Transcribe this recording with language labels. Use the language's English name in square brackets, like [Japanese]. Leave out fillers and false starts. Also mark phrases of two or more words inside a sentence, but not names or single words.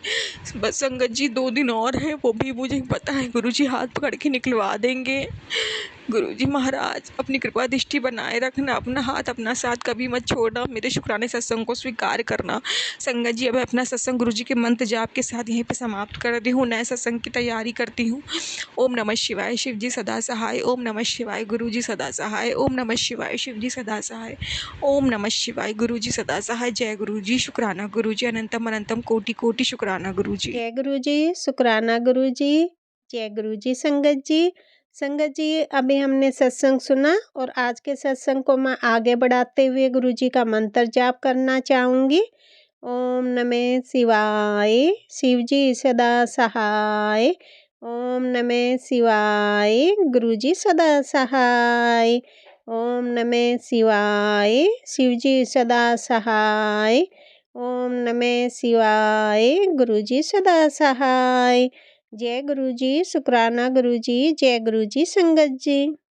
[Hindi] बस संगत जी 2 दिन और है, वो भी मुझे पता है गुरुजी हाथ पकड़ के निकलवा देंगे। गुरुजी महाराज अपनी कृपा दृष्टि बनाए रखना, अपना हाथ अपना साथ कभी मत छोड़ना, मेरे शुक्राने सत्संग को स्वीकार करना। संगत जी अब मैं अपना सत्संग गुरुजी के मंत्र जाप के साथ यहीं पे समाप्त कर रही हूँ, नए सत्संग की तैयारी करती हूँ। [Sanskrit] ओम नमः शिवाय, [Hindi] शिव जी सदा सहाय। [Sanskrit] ओम नमः शिवाय, [Hindi] गुरु जी सदा सहाय। [Sanskrit] ओम नमः शिवाय, [Hindi] शिव जी सदा सहाय। [Sanskrit] ओम नमः शिवाय, [Hindi] गुरु जी सदा सहाय। जय गुरु जी, शुक्राना गुरु जी, अनंतम अनंतम कोटि कोटि शुक्राना गुरु जी। जय गुरु जी, शुक्राना गुरु जी, जय गुरु जी। संगत जी, संगत जी अभी हमने सत्संग सुना और आज के सत्संग को मैं आगे बढ़ाते हुए गुरु जी का मंत्र जाप करना चाहूँगी। [Sanskrit] ओम नमः शिवाय, [Hindi] शिव जी सदा सहाय। [Sanskrit] ओम नमः शिवाय, [Hindi] गुरु जी सदा सहाय। [Sanskrit] ओम नमः शिवाय, [Hindi] शिव जी सदा सहाय। [Sanskrit] ओम नमः शिवाय, [Hindi] गुरु जी सदा सहाय। जय गुरु जी, शुक्राना गुरु जी, जय गुरु जी। संगत जी।